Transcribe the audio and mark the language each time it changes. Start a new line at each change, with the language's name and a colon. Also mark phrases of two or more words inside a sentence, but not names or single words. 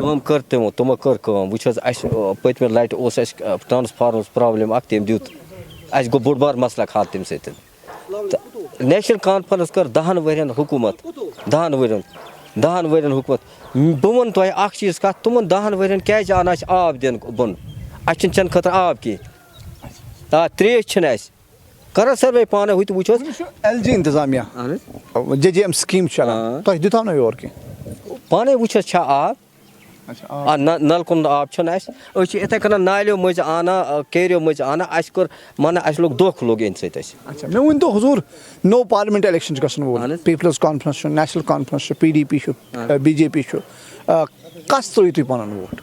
Kashmiri: کٲم کٔر تِمو کٔر کٲم وٕچھ حظ اَسہِ پٔتمہِ لٹہِ اوس اَسہِ ٹرانسفارمٕچ پرابلِم اکھ تٔمۍ دیُت اَسہِ گوٚو بوٚڑ بار مسلہٕ حال تَمہِ سۭتۍ تہٕ نیشنل کانفرنس کٔر 10 ؤرین حکوٗمت 10 ؤرین حکوٗمت بہٕ وَنہٕ تۄہہِ اکھ چیٖز کَتھ تِمن 10 ؤرین کیازِ آو نہٕ اَسہِ آب دِنہٕ بۄن اَسہِ چھُنہٕ چٮ۪نہٕ خٲطرٕ آب کینٛہہ تریش چھِنہٕ اَسہِ کر سروے پانے ہوئی تو وچھو ایل جی انتظامیہ جے جے ایم سکیم چلان تۄہہِ دِتو نہ یور کینٛہہ پانے وچھو چھا آب نلکن آب چھُنہٕ اَسہِ أسۍ چھِ یِتھَے کٔنۍ نالیو مٔنٛزۍ اَنان کیریو مٔنٛزۍ اَنان اَسہِ کوٚر مانہٕ اَسہِ لوٚگ دھوکہٕ لوٚگ اَمہِ سۭتۍ اَسہِ اچھا مےٚ ؤنۍتو حضوٗر نوٚو پارلِمٮ۪نٛٹ اِلیکشن چھُ گژھن وول پیٖپلٕز کانفرنس چھُ نیشنل کانفرنس چھُ پی ڈی پی چھُ بی جے پی چھُ کس ترٛٲیِو تُہۍ پنُن ووٹ